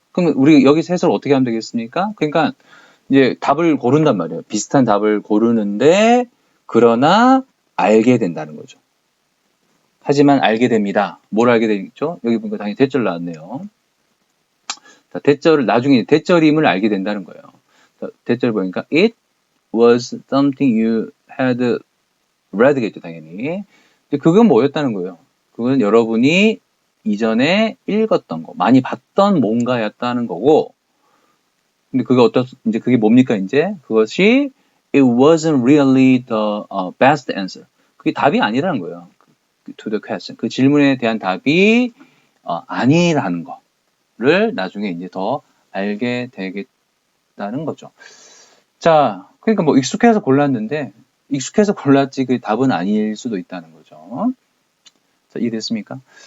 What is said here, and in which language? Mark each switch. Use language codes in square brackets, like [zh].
[ko] 그럼 우리 여기서 해석을 어떻게 하면 되겠습니까? 그러니까 이제 답을 고른단 말이에요. 비슷한 답을 고르는데 그러나 알게 된다는 거죠. 하지만 알게 됩니다. 뭘 알게 되겠죠? 여기 보니까 당연히 대절 나왔네요. 자, 대절을 나중에 대절임을 알게 된다는 거예요. 자, 대절 보니까 [en] it was something you had read [ko] 겠죠, 당연히. 그건 뭐였다는 거예요? 그건 여러분이 이전에 읽었던 거, 많이 봤던 뭔가였다는 거고, 근데 이제 그게 뭡니까, 이제? 그것이 [en] it wasn't really the best answer. [ko] 그게 답이 아니라는 거예요. [en] to the question. [ko] 그 질문에 대한 답이 아니라는 거를 나중에 이제 더 알게 되겠다는 거죠. 자, 그러니까 뭐 익숙해서 골랐는데 익숙해서 골랐지 그 답은 아닐 수도 있다는 거죠. 자, 이해됐습니까?